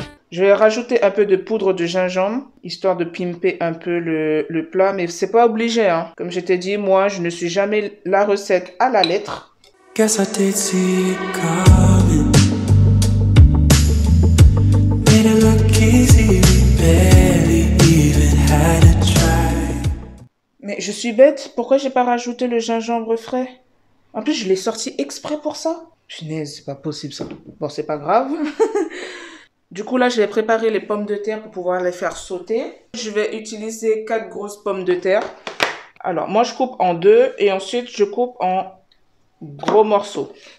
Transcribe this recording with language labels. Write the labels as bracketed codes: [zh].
[fr] Je vais rajouter un peu de poudre de gingembre, histoire de pimper un peu le plat, mais c'est pas obligé. Hein. Comme je t'ai dit, moi, je ne suis jamais la recette à la lettre. [en] Guess I did see it coming. Made it look easy, we barely even had a try. [fr] Mais je suis bête, pourquoi j'ai pas rajouté le gingembre frais? En plus, je l'ai sorti exprès pour ça. Punaise, c'est pas possible ça. Bon, c'est pas grave. Du coup, là, je vais préparer les pommes de terre pour pouvoir les faire sauter. Je vais utiliser 4 grosses pommes de terre. Alors, moi, je coupe en 2 et ensuite, je coupe en gros morceaux.